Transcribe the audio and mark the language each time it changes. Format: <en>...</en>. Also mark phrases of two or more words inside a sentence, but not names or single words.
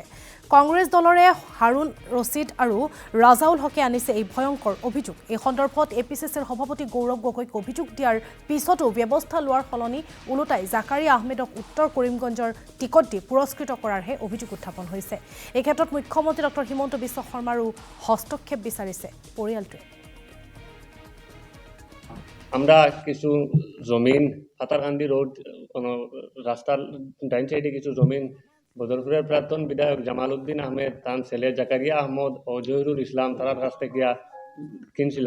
<as>কংগ্ৰেছ দলৰে হাৰুণ ৰছিদ আৰু ৰাজাউল হকে আনিছে এই ভয়ংকৰ অভিযোগ। এই সন্দৰ্ভত এপিচিচিৰ সভাপতি গৌৰৱ গগৈক অভিযোগ দিয়াৰ পিছতো ব্যৱস্থা লোৱাৰ সলনি ওলোটাই জাকাৰিয়া আহমেদক উত্তৰ কৰিমগঞ্জৰ টিকট দি পুৰস্কৃত কৰাৰহে অভিযোগ উত্থাপন হৈছে। এই ক্ষেত্ৰত মুখ্যমন্ত্ৰী ডক্টৰ হিমন্ত বিশ্ব শৰ্মাৰো হস্তক্ষেপ বিচাৰিছে পৰিয়ালটোৱে।</as> <bn>আমরা কিছু জমিন পাথারকান্দি রোড রাস্তার ডাইন সাইডে কিছু জমিন বদরপুরের প্রাক্তন বিধায়ক জামাল উদ্দিন আহমেদ তার ছেলে জাকারিয়া আহমদ ও জহিরুল ইসলাম তার কাছ থেকে কিনছিলাম।</bn>